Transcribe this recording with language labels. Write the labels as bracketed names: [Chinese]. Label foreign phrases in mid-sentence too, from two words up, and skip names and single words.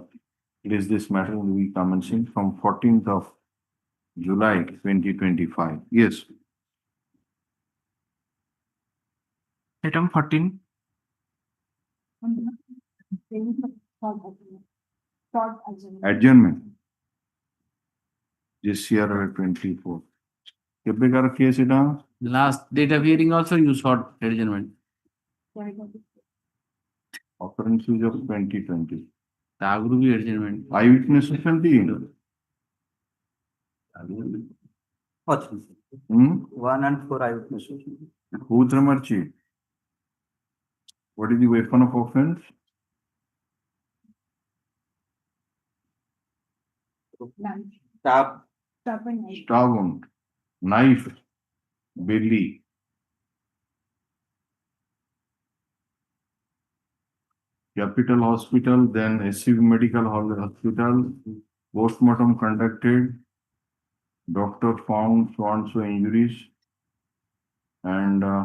[English] It is this matter will be commencing from 14th of July 2025. Yes. Item 14. Adjournment. This year 24. [Odia] କେବେକାର କେସ୍ ଏଟା? [English] Last date of hearing also you sought adjournment. Occurrences of 2020. [Odia] ତା ଆଗରୁ ବି adjournment. Eyewitness ଅଛନ୍ତି? ଅଛି। Hmm? [English] 1 and 4 eyewitnesses. [Odia] କୋଉଥିରେ ମାରିଛି? [English] What is the weapon of offense? Stab. Stab wound, knife, belly. Capital Hospital, then SCV Medical Hospital, postmortem conducted, doctor found so and so injuries, and